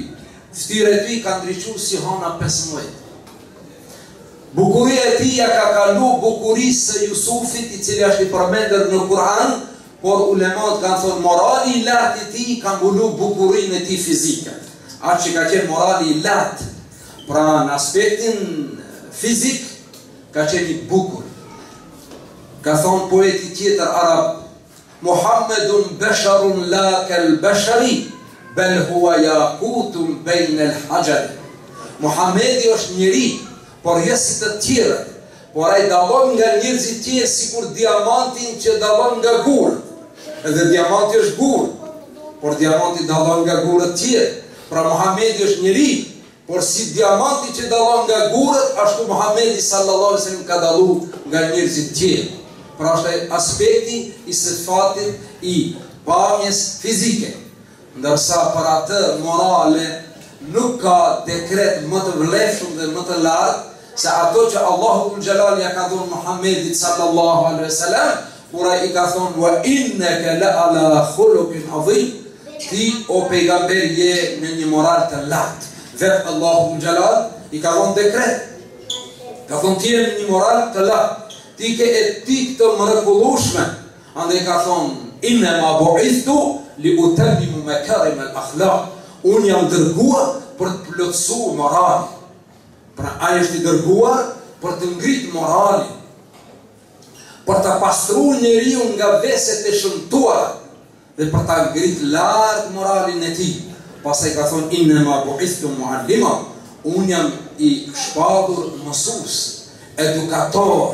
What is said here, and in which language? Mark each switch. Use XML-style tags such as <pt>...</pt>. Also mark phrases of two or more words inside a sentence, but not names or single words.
<sq>Fytyra e tij ka ndriçuar si hana 15. Bukuria e tij ja ka kalu bukurisë së Jusufit, i cili është i përmendur në Kur'an, por ulemat kanë thonë morali i lartë i tij ka mbulu bukurinë e tij fizike. Atë që ka qenë morali i lartë, pra në aspektin fizik, ka qenë i bukur. Ka thonë poeti tjetër arab:</sq> <ar>محمد بشر لا كالبشر بل هو ياقوت بين الحجر.</ar> <sq>Muhamedi është njeri, por jo si të tjerë, por ai dallon nga njerëzit tjerë sikur diamantin që dallon nga gurët. Edhe diamanti është gurë, por diamanti dallon nga gurët tjerë. Pra Muhamedi është njeri, por si diamanti që dallon nga gurët, ashtu Muhamedi</sq> <ar>صلى الله عليه وسلم</ar> <sq>ka dalluar nga njerëzit tjerë. Pra është aspekti i sifatit i pamjes fizike. Ndërsa për atë morale nuk ka dekret më të vlefshëm dhe më të lartë se ato që</sq> <ar>الله ذو الجلال</ar> <sq>ja ka dhënë Muhamedit</sq> <ar>صلى الله عليه وسلم,</ar> <sq>kur ai ka thonë</sq> <ar>وإنك لعلى خلق عظيم,</ar> <sq>ti o pejgamber je në një moral të lartë. Vetë</sq> <ar>الله ذو الجلال</ar> <sq>i ka dhënë dekret. Ka thonë ti je në një moral të lartë, ti ke etikë të mrekullueshme. Andaj ka thonë</sq> <ar>إنما بعثت لأتمم مكارم الأخلاق.</ar> <sq>Unë jam dërguar për të plotësuar moralin. Pra ai është i dërguar për të ngritë moralin, për të pastruar njeriu nga veset e shëmtuara dhe për ta ngritë lart moralin e tij. Pastaj ka thonë</sq> <ar>إنما بعثت معلما,</ar> <sq>unë jam i shpatur mësues, edukator.</sq>